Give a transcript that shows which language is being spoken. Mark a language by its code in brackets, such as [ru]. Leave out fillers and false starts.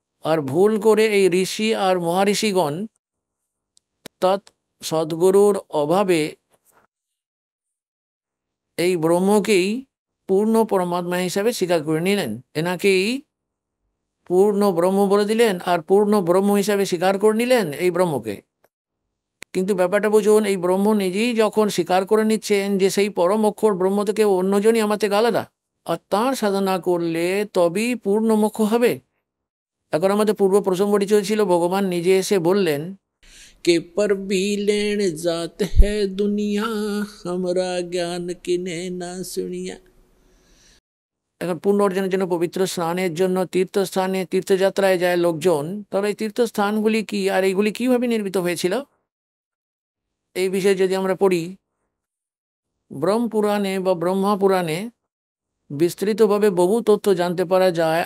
[bn] আর ভুল করে এই ঋষি আর মহারিষিগণ তৎ সদ্গুরুর অভাবে এই ব্রহ্মকেই পূর্ণ পরমাত্মা হিসাবে স্বীকার করে নিলেন, এনাকেই পূর্ণ ব্রহ্ম বলে দিলেন, আর পূর্ণ ব্রহ্ম হিসাবে স্বীকার করে নিলেন এই ব্রহ্মকে। কিন্তু ব্যাপারটা বুঝুন, এই ব্রহ্ম নিজেই যখন স্বীকার করে নিচ্ছেন যে সেই পরম অক্ষর ব্রহ্ম থেকে অন্যজনই আমার থেকে আলাদা, আর তাঁর সাধনা করলে তবেই পূর্ণ মোক্ষ হবে। এখন আমাদের পূর্ব প্রসঙ্গটি চলছিল, ভগবান নিজে এসে বললেন [hi] के पर भी लेन जात है दुनिया, हमरा ज्ञान किने ना सुनिया। [bn] এখন পুণ্য অর্জনের জন্য, পবিত্র স্নানের জন্য তীর্থস্থানে তীর্থযাত্রায় যায় লোকজন। তবে এই তীর্থস্থানগুলি কি আর এইগুলি কিভাবে নির্মিত হয়েছিল, এই বিষয়ে যদি আমরা পড়ি, ব্রহ্মপুরাণে বা ব্রহ্মা পুরাণে বিস্তৃতভাবে বহু তথ্য জানতে পারা যায়।